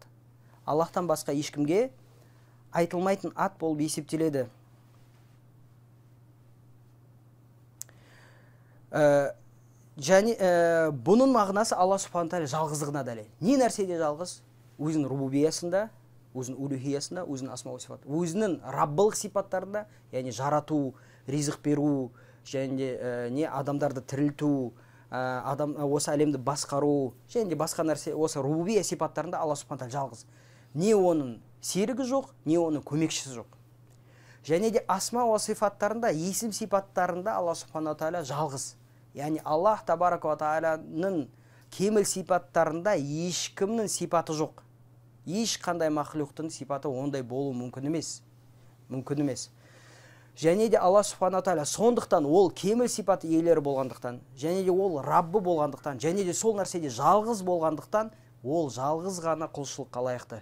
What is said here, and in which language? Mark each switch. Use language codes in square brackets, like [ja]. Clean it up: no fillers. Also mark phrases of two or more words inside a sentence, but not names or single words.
[kk] Аллахтан басқа ешкімге айтылмайтын ат болып есептеледі. Және бұның мағынасы Алла [ar] سبحانه تعالى [kk] жалғыздығына дәлел. Не нәрседе жалғыз? Өзінің рубубиясында, өзінің улухиясында, өзінің [ar] أسماء وصفات, [kk] өзінің раббылық сипаттарында, яғни жарату, ризық беру, және де адамдарды тірілту, осы әлемді басқару, және де басқа нәрсе, осы рубубия сипаттарында Алла [ar] سبحانه تعالى [kk] жалғыз. Не оның серігі жоқ, не оның көмекшісі жоқ. Және де [ar] أسماء و [kk] сифаттарында, есім сипаттарында Алла [ar] سبحانه تعالى [kk] жалғыз. Яғни Аллах [ar] تبارك و [kk] тағаланың кемел сипаттарында ешкімнің сипаты жоқ. Ешқандай мақлуқтың сипаты ондай болу мүмкін емес. Және де Алла [ar] سبحانه تعالى [kk] сондықтан ол кемел сипат иелері болғандықтан, және де ол Раббы болғандықтан, және де сол нәрседе жалғыз болғандықтан, ол жалғыз ғана құлшылыққа лайықты.